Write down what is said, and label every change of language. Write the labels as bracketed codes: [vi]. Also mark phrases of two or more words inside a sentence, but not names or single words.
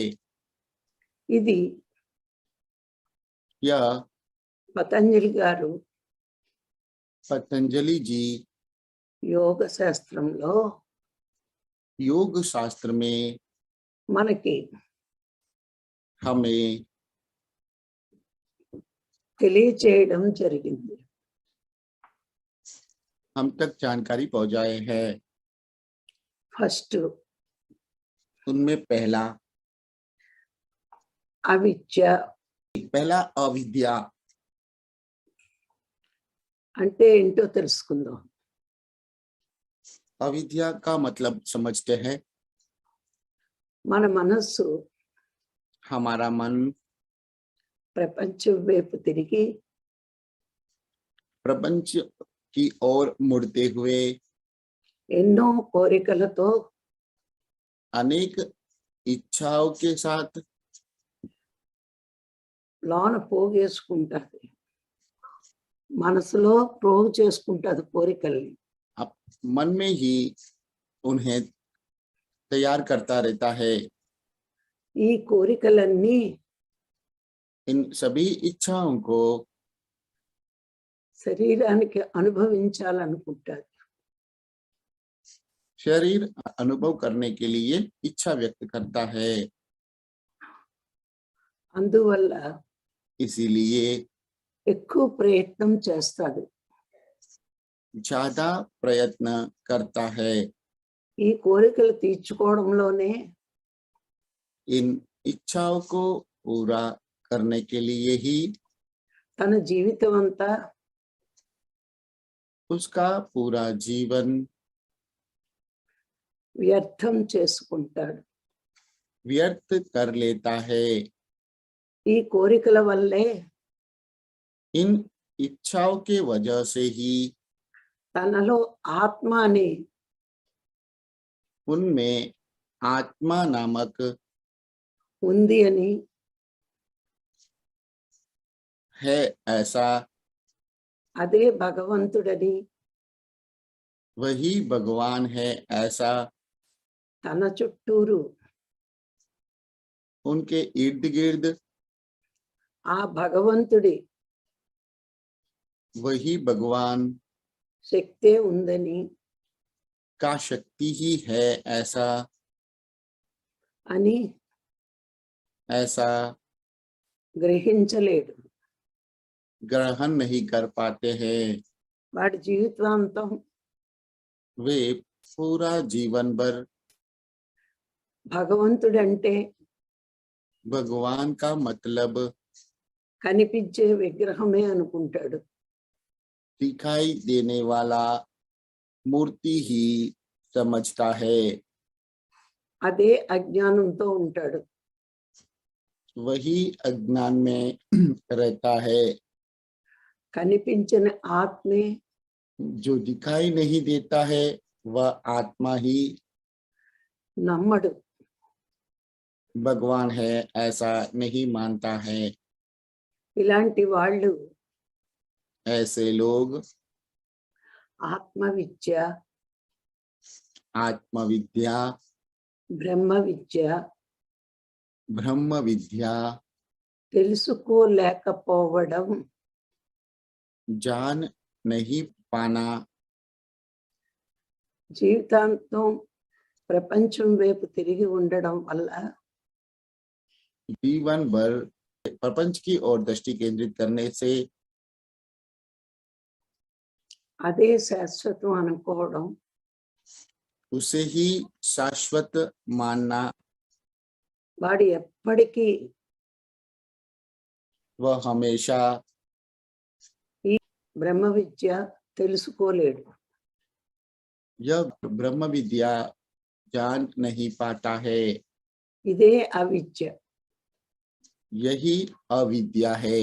[te] ఇది [hi] यह [te] పతంజలి గారు [hi] पतंजलि जी [te] యోగ శాస్త్రంలో [hi] योग शास्त्र में [te] మనకి [hi] हमें [te] తెలియచేయడం జరిగింది। [hi] हम तक जानकारी पहुंचाए हैं। [te] ఫస్ట్ [hi] उनमें पहला [te] అవిద్య [hi] अविद्या [te] అంటే ఏంటో తెలుసుకుందాం। [hi] अविद्या का मतलब समझते हैं। [te] మన మనస్సు [hi] हमारा मन [te] ప్రపంచం వైపు తిరిగి [hi] प्रपंच की ओर मुड़ते हुए [te] ఎన్నో కోరికలతో [hi] अनेक इच्छाओं के साथ [te] లోన పోగేసుకుంటది। మనసులో ప్రోగు చేసుకుంటది కోరికల్ని। [hi] मन में ही उन्हें तैयार करता रहता है। [te] ఈ కోరికలన్నీ [hi] इन सभी इच्छाओं को [te] శరీరానికి అనుభవించాలనుకుంటారు. [hi] शरीर अनुभव करने के लिए इच्छा व्यक्त करता है। [te] అందువల్ల [hi] इसीलिए [te] ఎక్కువ ప్రయత్నం చేస్తాడు. [hi] ज्यादा प्रयत्न करता है। [te] ఈ కోరికలు తీర్చుకోవడంలోనే [hi] इन इच्छाओं को पूरा करने के लिए ही [te] తన జీవితం అంతా [hi] उसका पूरा जीवन [te] వ్యర్థం చేసుకుంటాడు. [hi] व्यर्थ कर लेता है। [te] ఈ కోరికల వల్లే [hi] इन इच्छाओं के वजह से ही [te] తనలో ఆత్మ అనే [hi] उनमें आत्मा नामक [te] ఉంది అని [hi] है ऐसा, [te] అదే భగవంతుడని [hi] वही भगवान है ऐसा [te] తన చుట్టూరు [hi] उनके इर्द गिर्द [te] ఆ భగవంతుడి [hi] वही भगवान [te] శక్తే ఉందని [hi] का शक्ति ही है ऐसा [te] అని గ్రహించలేడు. [hi] ग्रहण नहीं कर पाते हैं। [te] వాడి జీవితాంతం [hi] वे पूरा जीवन भर [te] భగవంతుడంటే [hi] भगवान का मतलब [te] కనిపించే విగ్రహమే అనుకుంటాడు. [hi] दिखाई देने वाला मूर्ति ही समझता है। [te] అదే అజ్ఞానంతో ఉంటాడు. [hi] वही अज्ञान में रहता है। [te] కనిపించని ఆత్మే [hi] जो दिखाई नहीं देता है वह आत्मा ही [te] నమ్మడు. [hi] भगवान है ऐसा नहीं मानता है। [te] ఇలాంటి వాళ్ళు [hi] ऐसे लोग [te] ఆత్మ విద్య, [hi] आत्मविद्या, [te] బ్రహ్మ విద్య [hi] ब्रह्म विद्या [te] తెలుసుకోలేకపోవడం [hi] जान नहीं पाना, [te] జీవితాంతం ప్రపంచం వైపు తిరిగి ఉండడం వల్ల [hi] जीवन भर प्रपंच की ओर दृष्टि केंद्रित करने से [te] అదే శాశ్వతం అనుకోవడం [hi] उसे ही शाश्वत मानना, [te] వాడు ఎప్పటికీ [hi] वह हमेशा [te] బ్రహ్మ విద్య తెలుసుకోలేడు. [hi] यह ब्रह्म विद्या जान नहीं पाता है। [te] ఇదే అవిద్య. [hi] यही अविद्या है।